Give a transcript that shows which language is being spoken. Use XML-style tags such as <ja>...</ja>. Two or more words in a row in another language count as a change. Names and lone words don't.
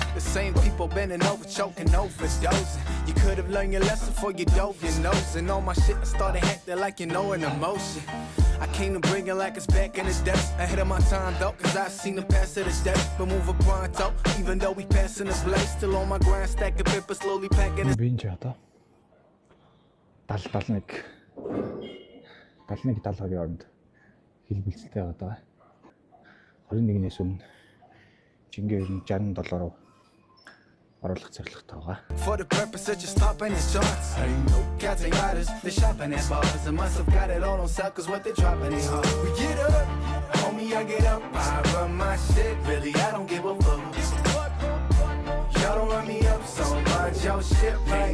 <en>The same people bending over, choking, overdosing. You could have learned your lesson before you dove your nose. And all my shit started acting like you know an emotion. I came to bring it like it's back in the day. Ahead of my time though, cause I seen the past of the day. But move a pronto, even though we passing the blade. Still on my grind, stacking paper, slowly packing it.</en> <mn>Бинж одоо 71 70-ийн оронд хэлбэлцэлтэй байгаа. 21-ээс өмнө жингээ 67 руу оруулах зорилготой байгаа.</mn> <en>For the purpose of just stopping his charts. Cats and riders, they shopping at bars. And must have got it all on sale cause what they dropping is hard. We get up, homie, I get up, I run my shit. Really, I don't give a fuck. Y'all don't run me up so much, your shit right.</en>